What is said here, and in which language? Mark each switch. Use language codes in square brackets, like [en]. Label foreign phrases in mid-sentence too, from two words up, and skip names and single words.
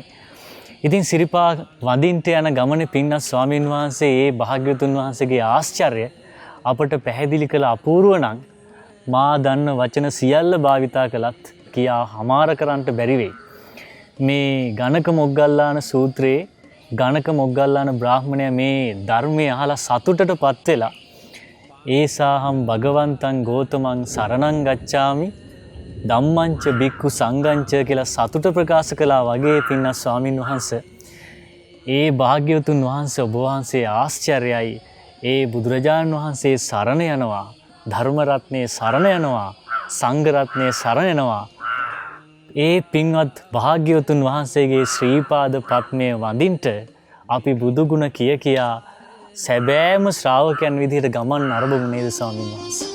[si] ඉතින් සිරිපා වඳින්ට යන ගමනේ පින්වත් ස්වාමීන් වහන්සේ ඒ භාග්‍යවතුන් වහන්සේගේ ආශ්චර්ය අපට පැහැදිලි කළ අපූර්ව නම් මා දන්න වචන සියල්ල භාවිතා කළත් කියා හමාර කරන්නට බැරි වෙයි. මේ ගණක මොග්ගල්ලාන සූත්‍රයේ ගණක මොග්ගල්ලාන බ්‍රාහ්මණයා මේ ධර්මයේ අහලා සතුටටපත් වෙලා [pi] ඒසාහම් භගවන්තං ගෝතමං සරණං ගච්ඡාමි ධම්මංච බික්ඛු සංඝංච [si] කියලා සතුට ප්‍රකාශ කළා වගේ පින්වත් ස්වාමින් වහන්සේ ඒ භාග්‍යවතුන් වහන්සේ ඔබ වහන්සේ ආශ්චර්යයි. ඒ බුදුරජාණන් වහන්සේ සරණ යනවා, ධර්ම රත්නයේ සරණ යනවා, සංඝ රත්නයේ සරණ යනවා. ඒ පින්වත් භාග්‍යවතුන් වහන්සේගේ ශ්‍රී පාද පත්මය වඳින්ට අපි බුදු ගුණ කියා සැබෑම ශ්‍රාවකයන් විදිහට ගමන් අරඹමු නේද ස්වාමීන් වහන්සේ.